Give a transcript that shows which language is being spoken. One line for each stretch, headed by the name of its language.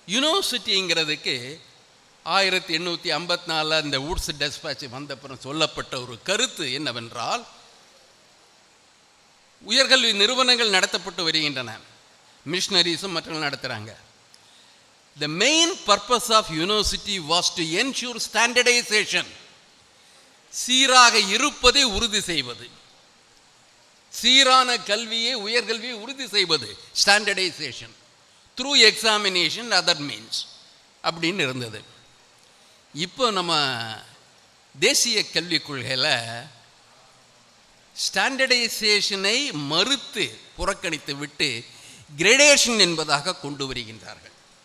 Tamil: யூனிவர்சிட்டிங்கிறதுக்கு 1854 அந்த வூட்ஸ் டெஸ்பாட்ச் வந்தப்புறம் சொல்லப்பட்ட ஒரு கருத்து என்னவென்றால், உயர்கல்வி நிறுவனங்கள் நடத்தப்பட்டு வருகின்றன, மிஷனரிஸும் மற்றவர்கள் நடத்துகிறாங்க.
English: The main purpose of university was to ensure standardization.
Tamil: சீராக இருப்பதை உறுதி செய்வது, சீரான கல்வியை, உயர்கல்வியை உறுதி செய்வது,
English: standardization through examination other means
Tamil: அப்படின்னு இருந்தது. இப்போ நம்ம தேசிய கல்விக் கொள்கையில் ஸ்டாண்டர்டைசேஷனை மறுத்து புறக்கணித்து விட்டு கிரேடேஷன் என்பதாக கொண்டு வருகின்றார்கள்.